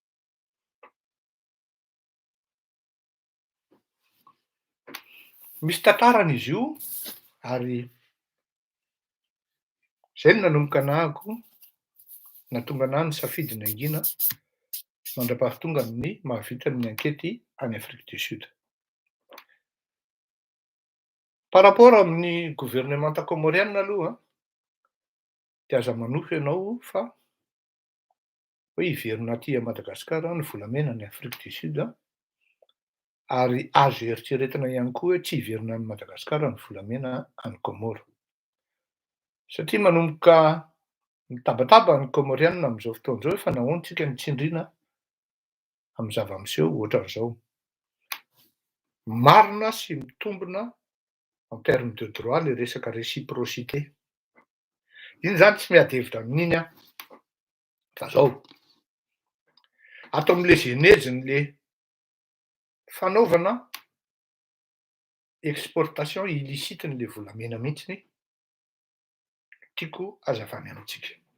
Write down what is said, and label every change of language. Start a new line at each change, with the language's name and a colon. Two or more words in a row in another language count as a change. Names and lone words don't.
Malagasy: Misy tantarany izy io ary zay no nanomboka anahako nahatonga anahy nisafidy ny aingina mandram-pahatonga amin'ny mahavita ny ankety any Afrique du Sud.
French: Par rapport
Malagasy: amin'ny
French: gouvernement comorienne
Malagasy: aloha de aza manohy ianao fa hoe hiverina aty a Madagasikara ny volamena ny Afrique du Sud ary azo eritreretina ihany koa hoe tsy hiverina any Madagasikara ny volamena any Comore. Satria manomboka mitabataba ny Comorianina amin'izao fotoana izao efa nahoana tsika ny tsindriana amin'ny zava-miseho ohatran'izao. Marina sy mitombina
French: en termes de droit
Malagasy: le resaka réciprocité. Iny zany tsy miady hevitra amin'iny aho. Fa zao, ato amin'le genezin'le fanaovana
French: exportation illicite-
Malagasy: n'le volamena mihitsiny tiako hazavany amintsika.